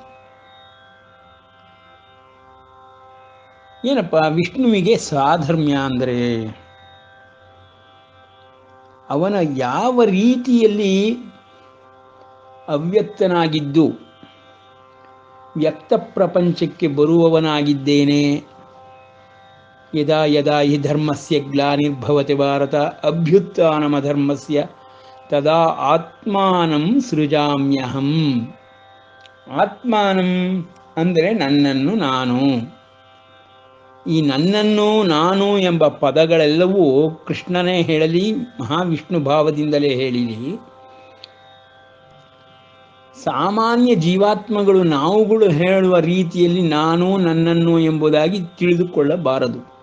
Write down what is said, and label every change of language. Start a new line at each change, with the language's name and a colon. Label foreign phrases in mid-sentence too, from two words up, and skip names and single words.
Kannada: ಏನಪ್ಪ ವಿಷ್ಣುವಿಗೆ ಸಾಧರ್ಮ್ಯ ಅಂದರೆ? ಅವನ ಯಾವ ರೀತಿಯಲ್ಲಿ ಅವ್ಯಕ್ತನಾಗಿದ್ದು ವ್ಯಕ್ತ ಪ್ರಪಂಚಕ್ಕೆ ಬರುವವನಾಗಿದ್ದೇನೆ.
Sanskrit: ಯದಾ ಯದಾ ಹಿ ಧರ್ಮಸ್ಯ ಗ್ಲಾನಿರ್ಭವತಿ ಭಾರತ ಅಭ್ಯುತ್ಥಾನಮಧರ್ಮಸ್ಯ ತದಾ ಆತ್ಮಾನಂ ಸೃಜಾಮ್ಯಹಂ.
Kannada: ಆತ್ಮಾನಂ ಅಂದರೆ ನನ್ನನ್ನು ನಾನು. ಈ ನನ್ನನ್ನು ನಾನು ಎಂಬ ಪದಗಳೆಲ್ಲವೂ ಕೃಷ್ಣನೇ ಹೇಳಲಿ, ಮಹಾವಿಷ್ಣು ಭಾವದಿಂದಲೇ ಹೇಳಿಲಿ, ಸಾಮಾನ್ಯ ಜೀವಾತ್ಮಗಳು ನಾವುಗಳು ಹೇಳುವ ರೀತಿಯಲ್ಲಿ ನಾನು ನನ್ನನ್ನು ಎಂಬುದಾಗಿ ತಿಳಿದುಕೊಳ್ಳಬಾರದು.